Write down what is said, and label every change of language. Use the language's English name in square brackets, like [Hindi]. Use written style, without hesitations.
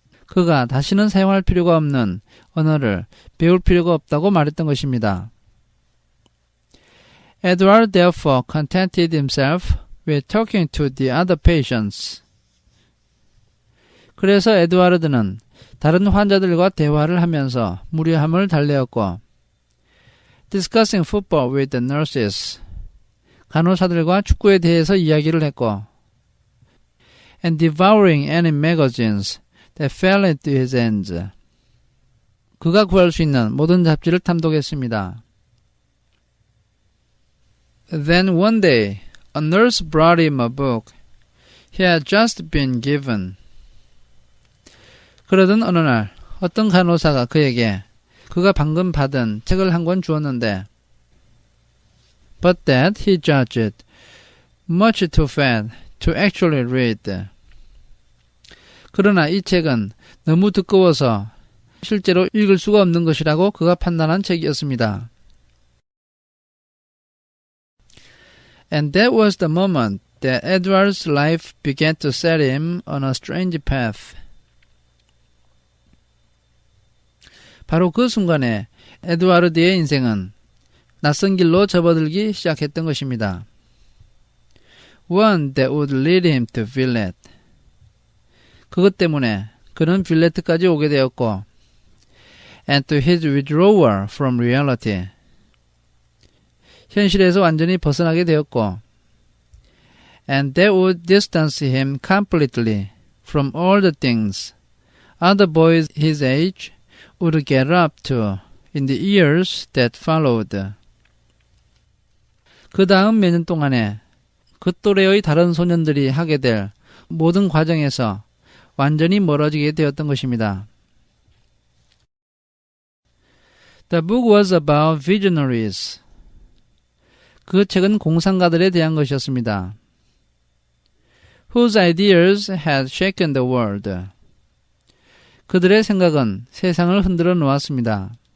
[Korean] 그가 다시는 사용할 필요가 없는 언어를 배울 필요가 없다고 말했던 것입니다. [English] Edward therefore contented himself with talking to the other patients. [Korean] 그래서 에드와르드는 다른 환자들과 대화를 하면서 무료함을 달래었고 [English] discussing football with the nurses. [Korean] 간호사들과 축구에 대해서 이야기를 했고 [English] and devouring any magazines that fell into his hands. [Korean] 그가 구할 수 있는 모든 잡지를 탐독했습니다. [English] Then one day, a nurse brought him a book he had just been given. [Korean] 그러던 어느 날 어떤 간호사가 그에게 그가 방금 받은 책을 한 권 주었는데 [English] but that he judged much too fat to actually read. [Korean] 그러나 이 책은 너무 두꺼워서 실제로 읽을 수가 없는 것이라고 그가 판단한 책이었습니다. [English] And that was the moment that Edward's life began to set him on a strange path. [Korean] 바로 그 순간에 에드와르드의 인생은 낯선 길로 접어들기 시작했던 것입니다. [English] One that would lead him to Villette. [Korean] 그것 때문에 그는 빌레트까지 오게 되었고 [English] and to his withdrawal from reality. [Korean] 현실에서 완전히 벗어나게 되었고 [English] and that would distance him completely from all the things other boys his age would get up to in the years that followed. [Korean] 그 다음 몇 년 동안에 그 또래의 다른 소년들이 하게 될 모든 과정에서 완전히 멀어지게 되었던 것입니다. [English] The book was about visionaries. [Korean] 그 책은 공상가들에 대한 것이었습니다. [English] Whose ideas had shaken the world. [Korean] 그들의 생각은 세상을 흔들어 놓았습니다.